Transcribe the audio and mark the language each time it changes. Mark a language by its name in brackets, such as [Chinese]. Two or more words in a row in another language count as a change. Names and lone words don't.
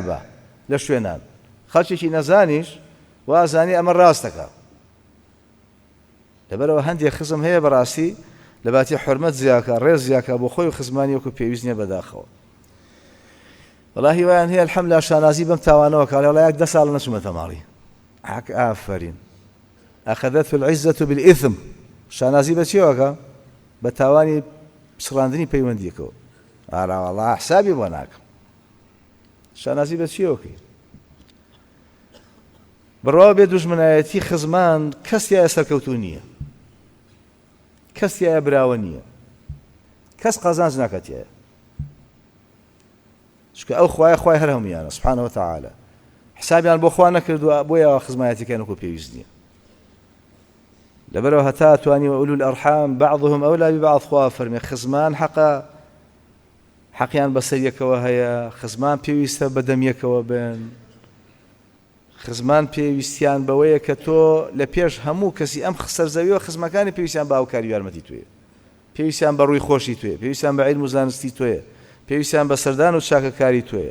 [Central Kurdish] بە لە شوێنان خەڵکێکی نەزانیش وازانی ئەمە ڕاستەکە لەبەرەوە هەندێک خزم هەیە بەڕاستی لە باتی حورمەت زیاکە ڕێز زیاکە بۆ خۆی و خزمانی وەکو پێویست نییە بەداخەوە وەڵاهی وایان هەیە الحەمدوللا شانازی بەم تاوانەوە کە وەڵا یەک 10 ساڵ نەچوومەتە ماڵی ئافەرین [Arabic] أخذته العزة بالإثم [Central Kurdish] شانازی بە چێوەکە بە تاوانی پچڕاندنی پەیوەندیەکەوە ئارا وەڵا حسابی بۆ ناکەم شانازی بە چێوەکەی بڕوا بێ دوژمنایەتی خزمان کەسیایە سەرکەوتوو نییە کەسیایە براوە نییە کەس قەزانج ناکەتیایە چکە ئەو خوای هەر هەموویانە [Arabic] سبحانه وتعالى [Central Kurdish] حسابیان بۆ خوا نەکردووە بۆیە خزمایەتیەکەیان وەکو پێویست نییە لەبەرەوە هەتا توانی [Arabic] وأولو الأرحام بعضهم أولى ببعض [Central Kurdish] خوا فەرمێ خزمان حەقیان بەسەر یەکەوە هەیە خزمان پێویستە بەدەم یەکەوە بن خزمان پێویستیان بەوەیە کە تۆ لە پێش هەموو کەسی ئەم سەرزەویەوە خزمەکانی پێویستیان بە هاوکاری یارمەتی توێ، پێویستیان بە ڕووی خۆشی توێ، پێویستیان بە عیلم و زانستی توێ، پێویستیان بە سەردان و چاکەکاری توێ.